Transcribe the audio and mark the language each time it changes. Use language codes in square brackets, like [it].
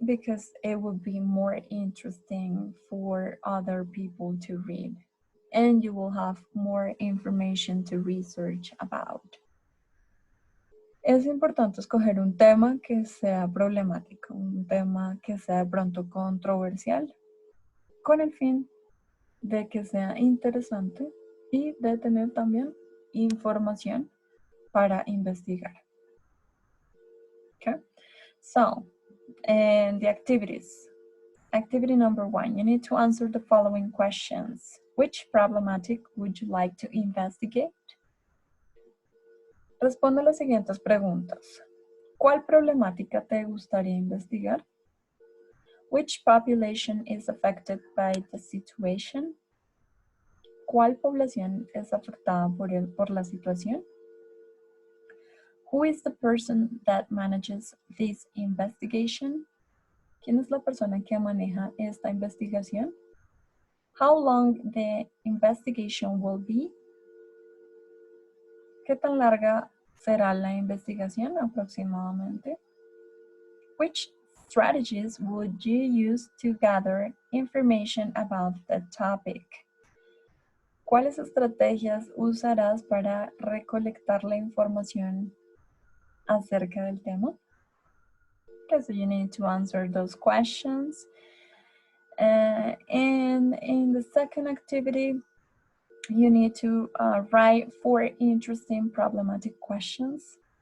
[en] Because it would be more interesting for other people to read, and you will have more information to research about. [es] Es importante escoger un tema que sea problemático, un tema que sea de pronto controversial, con el fin de que sea interesante y de tener también información para investigar. [en] Okay, so, and the activities. Activity number 1, you need to answer the following questions. Which problematic would you like to investigate? [es] Responde las siguientes preguntas. ¿Cuál problemática te gustaría investigar? [en] Which population is affected by the situation? [es] ¿Cuál población es afectada por la situación? [en] Who is the person that manages this investigation? [es] ¿Quién es la persona que maneja esta investigación? [en] How long the investigation will be? [es] ¿Qué tan larga será la investigación aproximadamente? [en] Which strategies would you use to gather information about the topic? [es] ¿Cuáles estrategias usarás para recolectar la información acerca del tema? [en] Okay, so you need to answer those questions. And in the second activity, you need to write 4 interesting problematic questions.